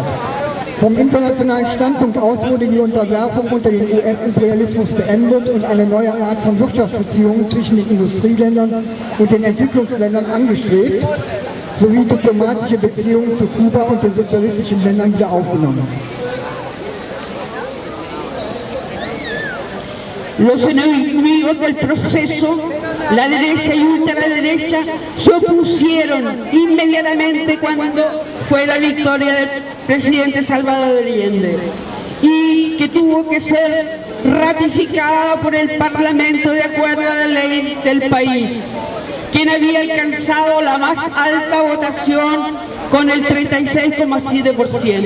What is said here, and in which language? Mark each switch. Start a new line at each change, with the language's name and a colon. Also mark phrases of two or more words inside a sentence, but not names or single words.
German: Vom internationalen Standpunkt aus wurde die Unterwerfung unter den US-Imperialismus beendet und eine neue Art von Wirtschaftsbeziehungen zwischen den Industrieländern und den Entwicklungsländern angestrebt, sowie diplomatische Beziehungen zu Kuba und den sozialistischen Ländern wieder aufgenommen.
Spanish: Los enemigos del proceso, la derecha y ultraderecha, se opusieron inmediatamente cuando fue la victoria del presidente Salvador Allende y que tuvo que ser ratificada por el Parlamento de acuerdo a la ley del país, quien había alcanzado la más alta votación con el 36,7%.